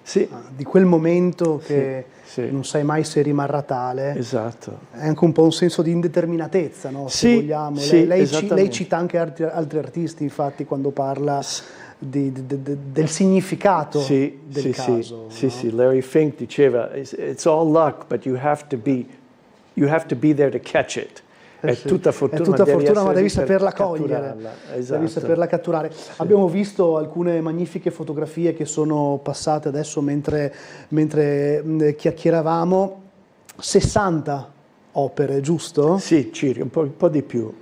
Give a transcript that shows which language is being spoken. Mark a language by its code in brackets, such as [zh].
[it] sì. Di quel momento che sì. non sai mai se rimarrà tale. Esatto. È anche un po' un senso di indeterminatezza, no? Se vogliamo. Sì, lei cita anche altri artisti, infatti, quando parla del significato del caso. Sì, Larry Fink diceva, [en] it's all luck, but you have to be there to catch it. [it] È tutta fortuna, ma devi saperla cogliere, esatto. Devi saperla catturare. Sì. Abbiamo visto alcune magnifiche fotografie che sono passate adesso mentre chiacchieravamo, 60 opere, giusto? Sì, circa, un po' di più.